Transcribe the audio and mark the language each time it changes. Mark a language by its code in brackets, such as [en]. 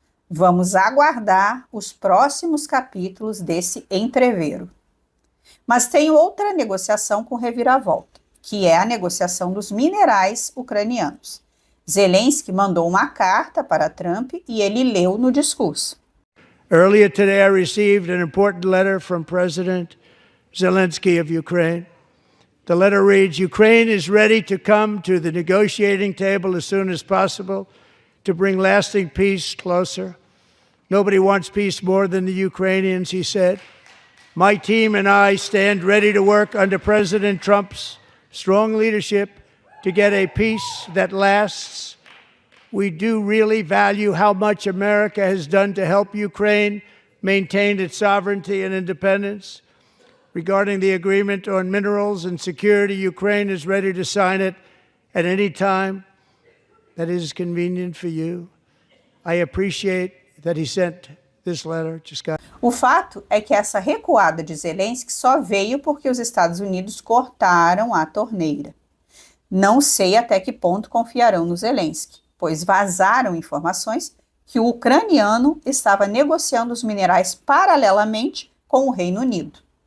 [pt] Vamos aguardar os próximos capítulos desse entrevero. Mas tem outra negociação com reviravolta, que é a negociação dos minerais ucranianos. Zelensky mandou uma carta para Trump e ele leu no discurso. [en] Earlier today, I received an important letter from President Zelensky of Ukraine. The letter reads, Ukraine is ready to come to the negotiating table as soon as possible to bring lasting peace closer. Nobody wants peace more than the Ukrainians, he said. My team and I stand ready to work under President Trump's strong leadership to get a peace that lasts. We do really value how much America has done to help Ukraine maintain its sovereignty and independence. Regarding the agreement on minerals and security, Ukraine is ready to sign it at any time that is convenient for you. I appreciate that he sent this letter to Scott. [pt] O fato é que essa recuada de Zelensky só veio porque os Estados Unidos cortaram a torneira. Não sei até que ponto confiarão no Zelensky, pois vazaram informações que o ucraniano estava negociando os minerais paralelamente com o Reino Unido.